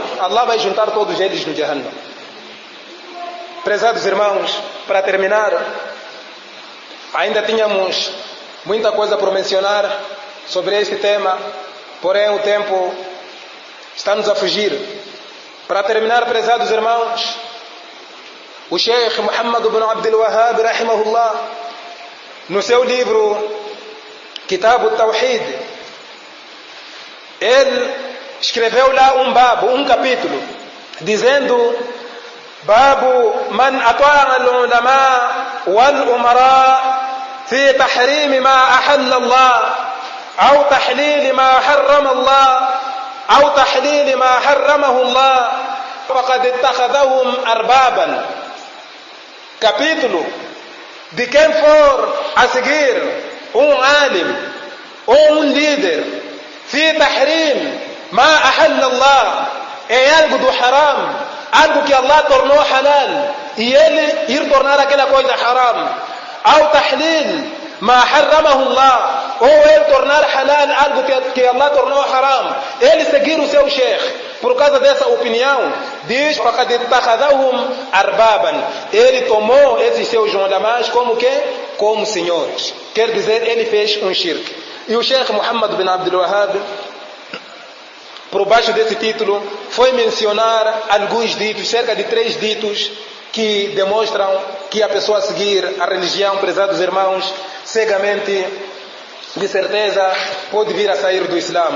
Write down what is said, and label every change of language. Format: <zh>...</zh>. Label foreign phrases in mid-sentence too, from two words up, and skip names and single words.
<pt>Allah vai juntar todos eles no Jahannam. Prezados irmãos, para terminar, ainda tínhamos muita coisa por mencionar sobre este tema, porém o tempo está-nos a fugir. Para terminar, prezados irmãos, o Sheikh Muhammad ibn Abdul Wahhab, rahimahullah, no seu livro Kitab al-Tawhid, ele escreveu lá um capítulo, dizendo:</pt> <ar>باب من أطاع العلماء والأمراء في تحريم ما أحل الله أو تحليل ما حرم الله أو تحليل ما حرمه الله فقد اتخذهم أربابا.</ar> <pt>Capítulo de quem for a seguir alim ou líder</pt> <ar>في تحريم ما أحل الله,</ar> <pt>é algo do haram, algo que Allah tornou halal e ele ir tornar aquela coisa haram.</pt> <ar>أو تحليل ما حرمه الله,</ar> <pt>ou ele tornar halal algo que Allah tornou haram, ele seguir o seu sheikh por causa dessa opinião, diz:</pt> <ar>فَقَدْ اتَّخَذَهُمْ أَرْبَابًا.</ar> <pt>Ele tomou esses seus ulamás como senhores. Quer dizer, ele fez um shirk. E o Sheikh Muhammad bin Abdul Wahhab, por baixo desse título, foi mencionar alguns ditos, cerca de 3 ditos, que demonstram que a pessoa seguir a religião, prezados irmãos, cegamente, de certeza pode vir a sair do Islã.</pt>